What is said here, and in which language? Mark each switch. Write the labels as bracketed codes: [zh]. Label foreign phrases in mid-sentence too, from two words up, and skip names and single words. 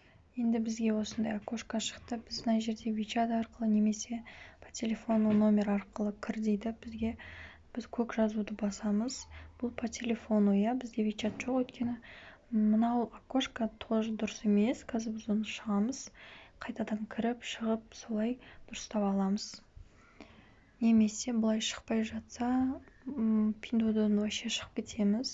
[kk] Енді бізге осындай окошко шықты. Біз мына жерде WeChat арқылы немесе [ru] по телефону [kk] номер арқылы кір дейді бізге. Біз көк жазуды басамыз. Бұл [ru] по телефону, [kk] бізде WeChat жоқ өйткені. Мынау [ru] окошко тоже [kk] дұрыс емес. Қазір біз оны шығамыз. Қайтадан кіріп, шығып, солай дұрыстап аламыз. Немесе бұлай шықпай жатса, пиндодан вообще шығып кетеміз.